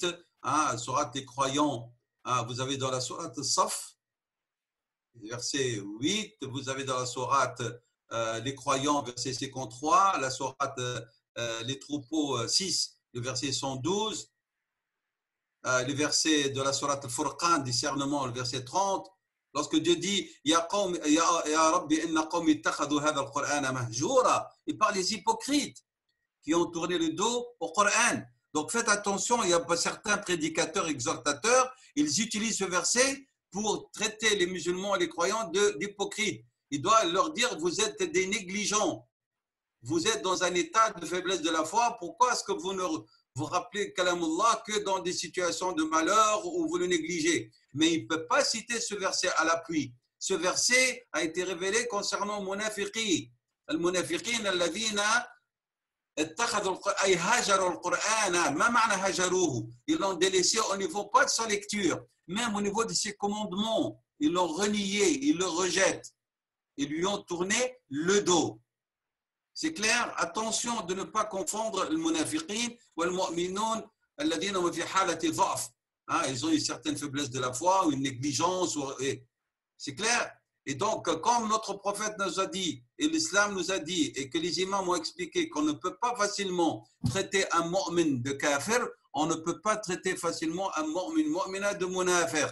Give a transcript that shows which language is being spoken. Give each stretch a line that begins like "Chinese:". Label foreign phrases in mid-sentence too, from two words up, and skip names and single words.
French: Surat les croyants, vous avez dans la Surat Saf, verset 8, vous avez dans la sourate les croyants, verset 53, la sourate les troupeaux 6, le verset 112, le verset de la sourate Al-Furqan, discernement, le verset 30, lorsque Dieu dit
Arabic: يا رب إن قومي اتخذوا هذا القرآن مهجورا,
French: il parle des hypocrites qui ont tourné le dos au Coran. Donc faites attention, il y a certains prédicateurs, exhortateurs, ils utilisent ce verset pour traiter les musulmans et les croyants d'hypocrites. Il doit leur dire, vous êtes des négligents. Vous êtes dans un état de faiblesse de la foi. Pourquoi est-ce que vous ne vous rappelez Kalamullah que dans des situations de malheur où vous le négligez? Mais il ne peut pas citer ce verset à l'appui. Ce verset a été révélé concernant Munafiqi.
Arabic: المنافقين الذين أي هجروا القرآن. ما معنى هجروه?
French: Ils l'ont délaissé au niveau pas de sa lecture, même au niveau de ses commandements. Ils l'ont renié, ils le rejettent. Ils lui ont tourné le dos. C'est clair? Attention de ne pas confondre le munafiqin ou le
Arabic: المؤمنون الذين في حالة ضعف.
French: Ils ont une certaine faiblesse de la foi ou une négligence. C'est clair? Et donc, comme notre prophète nous a dit, et l'islam nous a dit, et que les imams ont expliqué qu'on ne peut pas facilement traiter un mu'min de kafir, on ne peut pas traiter facilement un mu'mina de munafiq.